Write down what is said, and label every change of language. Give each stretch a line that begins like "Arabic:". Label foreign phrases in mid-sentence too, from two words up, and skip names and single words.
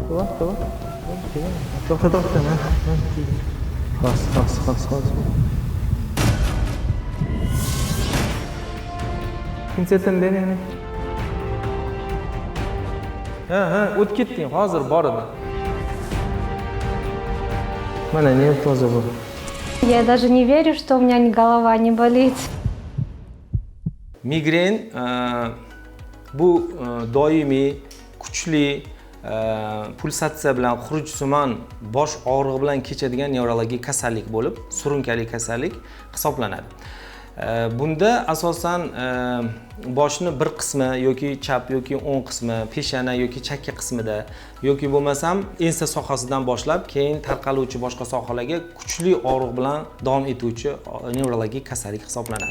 Uzbek: To'xta. Bas. Pinsetini bering. O'tib ketding, hozir bor edi. Mana nerv toza bu.
Russian: Я даже не верю, что у меня голова не болит.
Uzbek: Migren bu doimiy, kuchli pulsatsiya bilan xurujsimon bosh og'rig'i bilan kechadigan nevrologik kasallik bo'lib, surunkali kasallik hisoblanadi. Bunda asosan boshni bir qismi yoki chap yoki o'ng qismi, peshana yoki chakka qismida yoki bo'lmasam ensa sohasidan boshlab keyin tarqaluvchi boshqa sohalarga kuchli og'riq bilan davom etuvchi nevrologik kasallik hisoblanadi.